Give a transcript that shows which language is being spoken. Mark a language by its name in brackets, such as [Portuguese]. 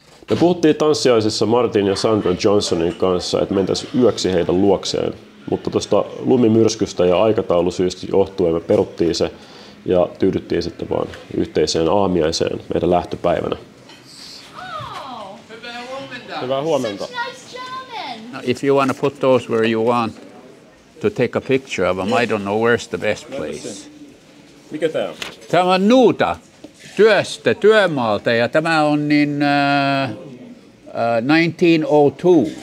[Finnish] Me puhuttiin tanssiaisissa Martin ja Sandra Johnsonin kanssa, että mentäisiin yöksi heidän luokseen, mutta tuosta lumimyrskystä ja aikataulusyistä johtuen me peruttiin se ja tyydyttiin sitten vaan yhteiseen aamiaiseen meidän lähtöpäivänä. Hyvää huomenta. [English] If you want to put those where you want to take a picture of them, I don't know where's the best place. [Finnish] Mikä tää on? Tämä on Nuuta työmaalta ja tämä on niin 1902.